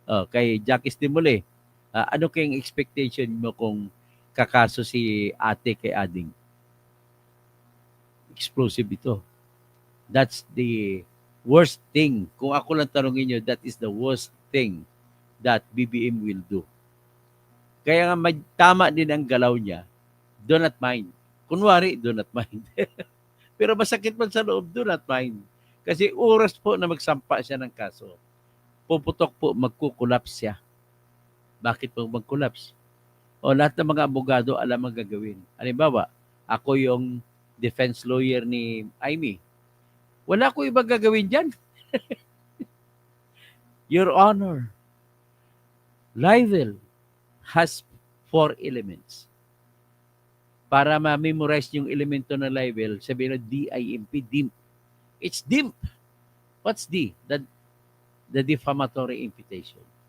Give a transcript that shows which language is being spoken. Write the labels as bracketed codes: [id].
[tl] Kay Jackie Stimule, ano kayong expectation mo kung kakaso si ate kay Ading? [en] explosive [tl] ito. [en] That's the worst thing. [tl] Kung ako lang tanongin nyo, [en] that is the worst thing that BBM will do. [tl] Kaya nga tama din ang galaw niya, [en] do not mind. [tl] Kunwari, [en] do not mind. [tl] Pero masakit man sa loob, [en] do not mind. [tl] Kasi oras po na magsampa siya ng kaso, puputok po, magkukulaps siya. Bakit po magkulaps? O lahat ng mga abogado alam ang gagawin. Halimbawa, ako yung defense lawyer ni Amy. Wala ko ibang gagawin dyan. [en] Your Honor, libel has 4 elements. [tl] Para ma-memorize yung elemento ng libel, sabihin na DIMP, DIMP. [en] It's DIMP. What's D? The defamatory imputation.